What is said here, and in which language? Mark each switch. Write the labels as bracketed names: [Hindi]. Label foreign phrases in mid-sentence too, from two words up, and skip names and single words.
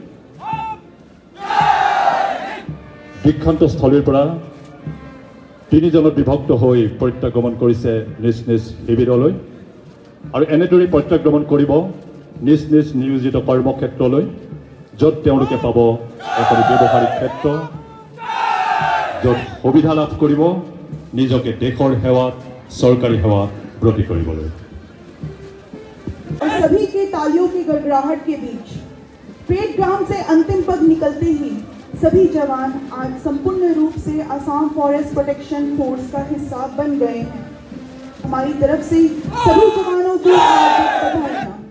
[Assamese] দীক্ষান্তস্থলীৰ পৰা 3 জনত বিভক্ত হৈ প্ৰত্যাগমন কৰিছে নিজ নিজ শিবিৰলৈ আৰু এনেদৰে প্ৰত্যাগমন কৰিব নিজ নিজ নিয়োজিত কৰ্মক্ষেত্ৰলৈ য'ত তেওঁলোকে পাব এখন ব্যৱহাৰিক ক্ষেত্ৰ য'ত সুবিধা লাভ কৰিব নিজকে দেশৰ সেৱাত চৰকাৰী সেৱাত ব্ৰতী কৰিবলৈ। [Hindi] सभी के तालियों की गड़गड़ाहट के बीच [English] parade ground [Hindi] से अंतिम पग निकलते ही सभी जवान आज संपूर्ण रूप से असम फॉरेस्ट प्रोटेक्शन फोर्स का हिस्सा बन गए हैं। हमारी तरफ से सभी जवानों को हार्दिक बधाई।